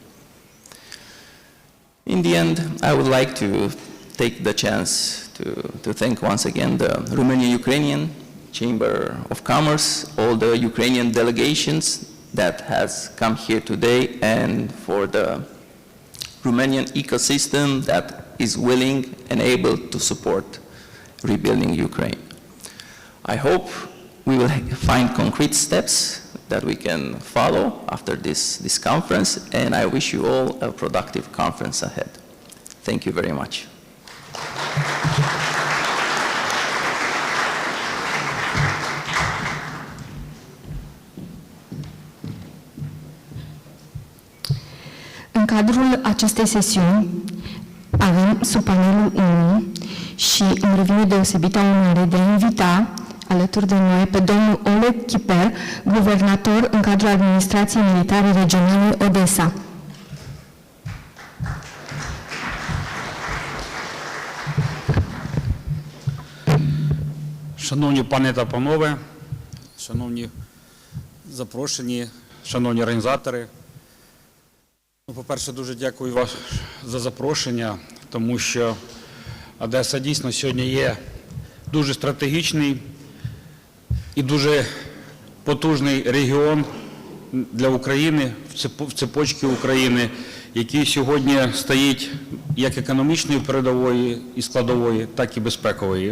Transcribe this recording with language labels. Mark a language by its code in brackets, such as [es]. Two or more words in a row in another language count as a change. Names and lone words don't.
[en] In the end, I would like to take the chance to thank once again the Romanian-Ukrainian Chamber of Commerce, all the Ukrainian delegations that has come here today, and for the Romanian ecosystem that is willing and able to support rebuilding Ukraine. I hope we will find concrete steps that we can follow after this conference, and I wish you all a productive conference ahead. Thank you very much. [ro] În cadrul acestei sesiuni avem sub panelul 1 și îmi revine deosebită onoare de a invita alături de noi pe domnul Oleg Chiper, guvernator în cadrul Administrației Militare Regionale Odessa. [uk] Шановні пани та панове, шановні запрошені, шановні організатори. По-перше, дуже дякую вам за запрошення, тому що Одеса дійсно сьогодні є дуже стратегічний і дуже потужний регіон для України, в цепочці України, який сьогодні стоїть як економічної передової і складової, так і безпекової.